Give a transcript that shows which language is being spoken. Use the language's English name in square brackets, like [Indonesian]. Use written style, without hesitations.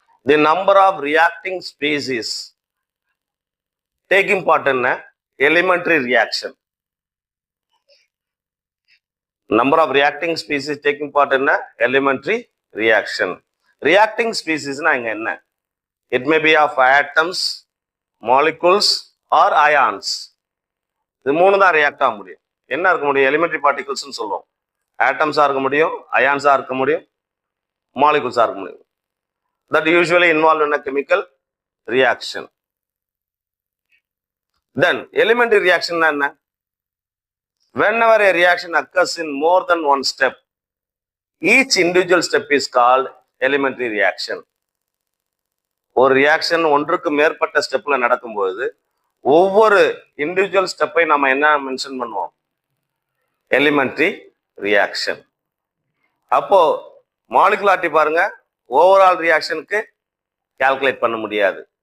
[English] the number of reacting species taking part [Tamil] என்ன? [English] Elementary reaction. Number of reacting species taking part in a elementary reaction. Reacting species [Tamil] na inga enna? [English] It may be of atoms, molecules or ions. [Tamil] இது மூணு தான் react ஆக முடியும். என்ன இருக்க முடியும்? Elementary பார்ட்டிகல்ஸ்னு சொல்லுவோம். ஆட்டம்ஸாக இருக்க முடியும், அயான்ஸாக இருக்க முடியும், மாலிகுல்ஸாக இருக்க முடியும். [English] That usually involved in a chemical reaction. Then elementary reaction [Tamil] na enna? [English] Whenever a reaction occurs in more than one step, each individual step is called elementary reaction. [Tamil] ஒரு ரியாக்ஷன் ஒன்றுக்கு மேற்பட்ட ஸ்டெப்ல நடக்கும்போது ஒவ்வொரு இண்டிவிஜுவல் ஸ்டெப்பை நம்ம என்ன மென்ஷன் பண்ணுவோம்? Elementary reaction. அப்போ மாலிகுலாரிட்டி பாருங்க, ஓவரால் ரியாக்ஷனுக்கு கால்குலேட் பண்ண முடியாது.